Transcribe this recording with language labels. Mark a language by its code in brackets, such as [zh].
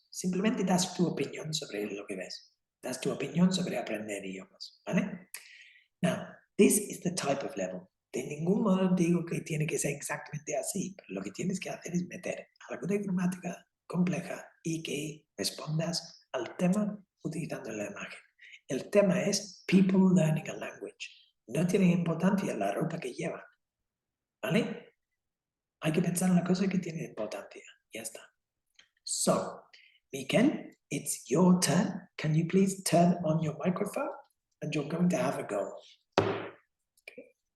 [es] Simplemente das tu opinión sobre lo que ves. Das tu opinión sobre aprender idiomas, ¿vale? [en] Now, this is the type of level. [es] De ningún modo digo que tiene que ser exactamente así, pero lo que tienes que hacer es meter algo de gramática compleja y que respondas al tema utilizando la imagen. El tema es [en] people learning a language. [es] No tiene importancia la ropa que llevan, ¿vale? Hay que pensar en la cosa que tiene importancia. Ya está. [en] So, Miguel, it's your turn. Can you please turn on your microphone? And you're going to have a go. Okay.